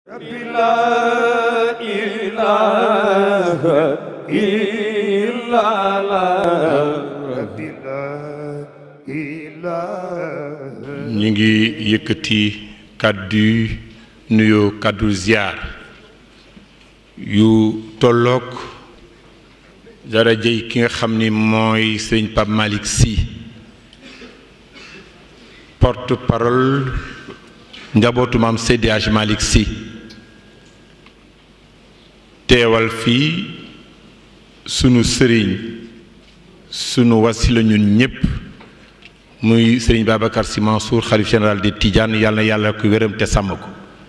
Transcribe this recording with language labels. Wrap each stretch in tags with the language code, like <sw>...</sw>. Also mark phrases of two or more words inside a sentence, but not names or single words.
<ar>ربي لا إله إلا الله ربي لا إله.</ar> <wo>ñu ngi yëkkati kàddu nuyoo kàddu ziar yu tolloog darajey ki nga xam ni mooy sëñ Pape Malick Sy porte-parole njabootu maam Seydi Hadji Malick Sy teewal fii sunu sëriñ sunu wasila ñun ñëpp muy sëriñ Babacar Sy Mansour xalif</wo> <fr>général des Tidianes</fr> <wo>yàlla na yàlla ko wéram te sàmm ko</wo>